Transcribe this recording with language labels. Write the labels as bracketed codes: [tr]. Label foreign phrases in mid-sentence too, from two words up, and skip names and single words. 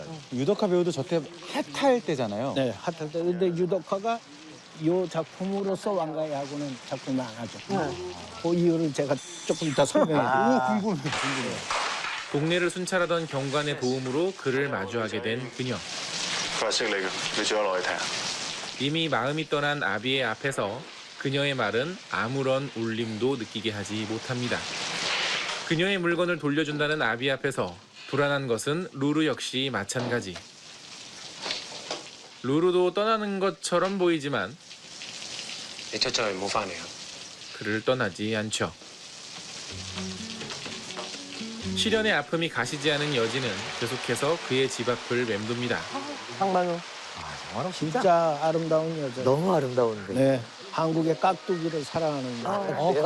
[ko] 유덕화 배우도 저때 핫할 때잖아요. 네, 핫할 때. 근데 유덕화가 이 작품으로서 왕가희하고는 작품을 안 하죠. 그 이유를 제가 조금 이따 설명해 드릴게요. 궁금해. 동네를 순찰하던 경관의 도움으로 그를 마주하게 된 그녀. [yue] 佢係識你嘅，你最好落去睇下。 [ko] 이미 마음이 떠난 아비의 앞에서 그녀의 말은 아무런 울림도 느끼게 하지 못합니다. 그녀의 물건을 돌려준다는 아비 앞에서 불안한 것은 루루 역시 마찬가지. 루루도 떠나는 것처럼 보이지만 [yue] 你出咗去唔好翻嚟啊！ [ko] 그를 떠나지 않죠. 시련의 아픔이 가시지 않은 여진은 계속해서 그의 집 앞을 맴돕니다. 장만호. 장만호 진짜 아름다운 여자. 너무 아름다운데. 네, 한국의 깍두기를 사랑하는 여자.